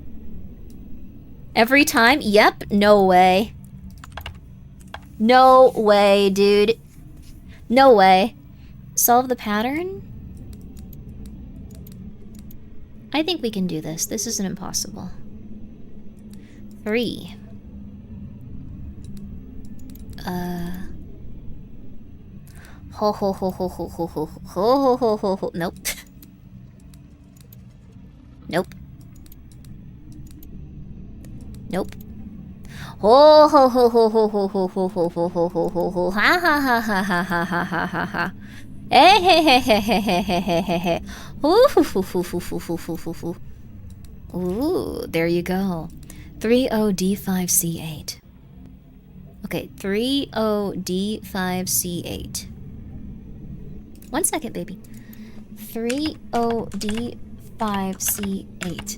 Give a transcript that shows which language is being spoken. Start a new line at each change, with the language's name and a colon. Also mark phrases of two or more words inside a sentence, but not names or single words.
English: Every time? Yep. No way. No way, dude. No way. Solve the pattern? I think we can do this. This isn't impossible. 3. Ho ho ho ho ho ho ho ho ho ho ho. Nope. Nope. Nope. Ho ho ho ho ho ho ho ho ho ho ho ho ho ho. Ha ha ha ha ha ha ha ha ha ha. Hey hey hey hey hey hey hey hey hey hey. Ooh hoo hoo hoo hoo hoo hoo hoo hoo hoo. Ooh, there you go. 30D5C8. Okay, 30D5C8. 1 second, baby. 30D5C8.